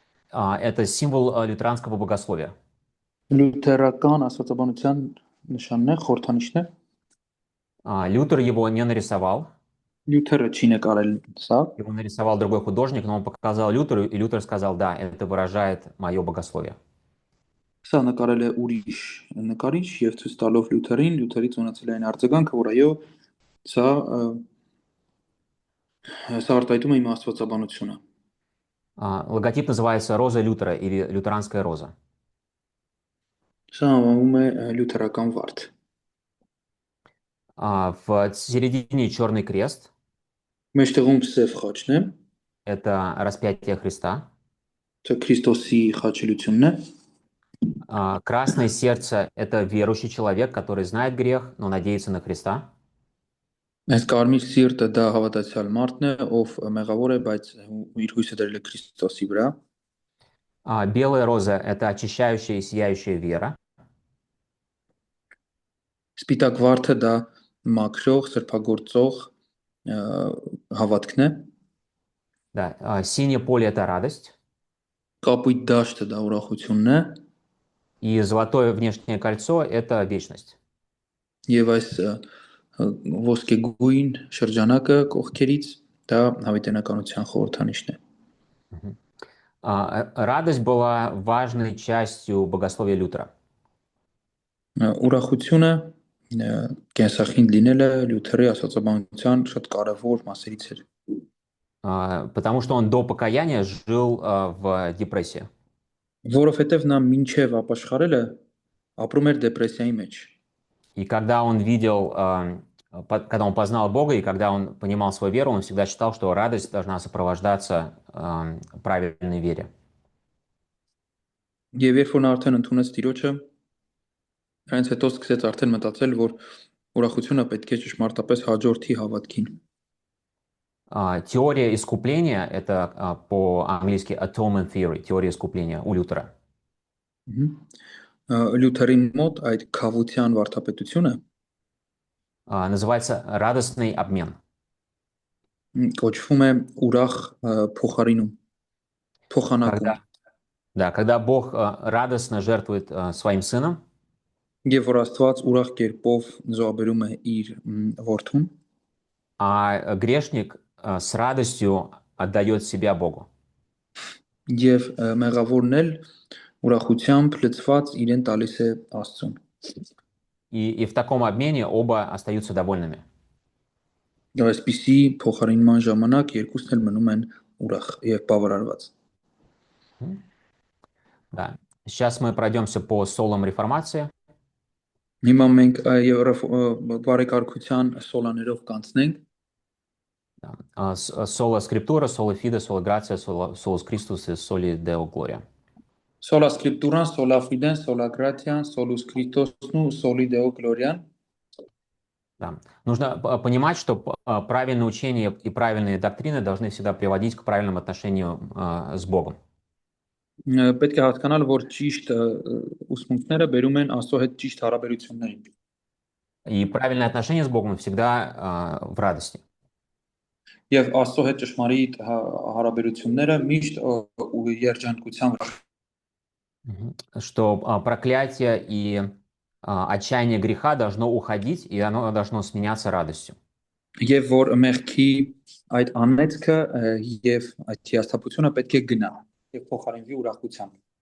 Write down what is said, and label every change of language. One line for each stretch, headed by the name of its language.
Russian: Это символ лютеранского богословия.
Armenian: լյութերական աստվածաբանության նշանն է, խորհրդանիշն է։
Russian: Лютер его не нарисовал.
Armenian: Լյութերը չի նկարել սա։
Russian: Его нарисовал другой художник, но он показал Лютеру, и Лютер сказал, да, это выражает мое богословие.
Armenian: Սա նկարել է ուրիշ նկարիչ եւ ցույց տալով լյութերին, լյութերից ունեցել է այն արձագանքը, որ այո, սա արտահայտում է իմ աստվածաբանությունը։
Russian: Логотип называется «Роза Лютера» или «Лютеранская роза».
Armenian: Սա անվանում է լյութերական վարդ։
Russian: В середине черный крест.
Armenian: Մեջտեղում սև խաչն է։
Russian: Это распятие Христа.
Armenian: Դա Քրիստոսի խաչելությունն է։
Russian: Красное сердце – это верующий человек, который знает грех, но надеется на Христа.
Armenian: Այս կարմիր սիրտը դա հավատացյալ մարդն է, ով մեղավոր է, բայց իր հույսը դրել է Քրիստոսի վրա։
Russian: Белая роза – это очищающая и сияющая вера.
Armenian: Սպիտակ վարդը դա մաքրող, սրբագործող հավատքն է։
Russian: Да, синее поле – это радость.
Armenian: Կապույտ դաշտը դա ուրախությունն է։
Russian: И золотое внешнее кольцо – это вечность.
Armenian: Եվ այս ոսկեգույն շրջանակը կողքերից դա հավիտենականության խորհրդանիշն է։
Russian: Радость была важной частью богословия Лютера.
Armenian: Ուրախությունը կենսախինդ լինելը Լյութերի աստվածաբանության շատ կարևոր մասերից էր։
Russian: Потому что он до покаяния жил в депрессии.
Armenian: Որովհետև նա մինչև ապաշխարելը ապրում էր դեպրեսիայի մեջ։
Russian: И когда он видел, когда он познал Бога, и когда он понимал свою веру, он всегда считал, что радость должна сопровождаться правильной вере.
Armenian: Եվ երբ որ նա արդեն ընդունեց Տիրոջը, հենց հետո սկսեց արդեն մտածել, որ ուրախությունը պետք է ճշմարտապես հաջորդի հավատքին։
Russian: Теория искупления – это по-английски
English: atonement theory,
Russian: теория искупления у Лютера.
Armenian: Լյութերի մոտ այդ քավության վարդապետությունը
Russian: называется радостный обмен.
Armenian: Կոչվում է ուրախ փոխարինում, փոխանակում։
Russian: Да, когда Бог радостно жертвует своим сыном,
Armenian: Եվ որ Աստված ուրախ կերպով զոհաբերում է իր որդուն,
Russian: а грешник с радостью отдает себя Богу.
Armenian: Եվ մեղավորն էլ ուրախությամբ լցված իրեն տալիս է Աստծուն։
Russian: И в таком обмене оба остаются довольными.
Armenian: Այսպիսի փոխարինման ժամանակ երկուսն էլ մնում են ուրախ եւ բավարարված։
Russian: Мгм. Да. Сейчас мы пройдемся по солам реформации.
Armenian: Հիմա մենք բարեկարգության սոլաներով կանցնենք։
Russian: Да.
Latin: Соло скриптура, соло фиде, соло грация, солус Christus и соли Deo Gloria. Sola Scripturan, sola fiden, sola gratian, solus Christosnu, soli Deo glorian։
Russian: Да. Нужно понимать, что правильное учение и правильные доктрины должны всегда приводить к правильному отношению с Богом.
Armenian: Պետք է հասկանալ, որ ճիշտ ուսմունքները բերում են Աստծո հետ ճիշտ հարաբերություններին։
Russian: И правильное отношение с Богом всегда в радости.
Armenian: Եվ Աստծո հետ ճշմարիտ հարաբերությունները միշտ երջանկության վրա։
Russian: Что проклятие и отчаяние греха должно уходить, и оно должно сменяться радостью.
Armenian: Եվ որ մեղքի այդ անեծքը եւ այդ հիասթափությունը պետք է գնա եւ փոխարինվի ուրախությամբ։